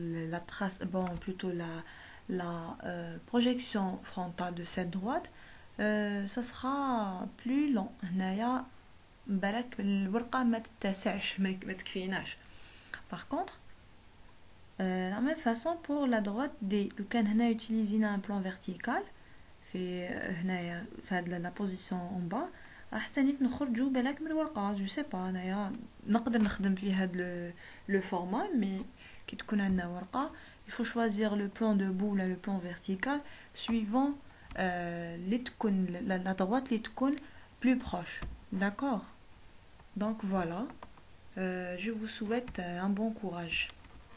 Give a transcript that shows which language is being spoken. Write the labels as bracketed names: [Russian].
[French] La trace, bon plutôt la projection frontale de cette droite, ça sera plus long. [Arabic] هنايا بالك الورقة ما تتسعش ما تكفيناش. [French] Par contre, la même façon pour la droite D. [Arabic] لو كان هنا [French] utilisé un plan vertical [Arabic] في هنايا في هاد [French] la position en bas [Arabic] راح تاني نخرجوا بالك من الورقة. جو سي با انايا نقدر نخدم في هاد لو فورما مي كي تكون عندنا ورقة [French] il faut choisir le plan debout [Arabic] ولا [French] le plan vertical suivant [Arabic] اللي تكون la droite اللي تكون [French] plus proche. D'accord. Donc voilà, je vous souhaite un bon courage.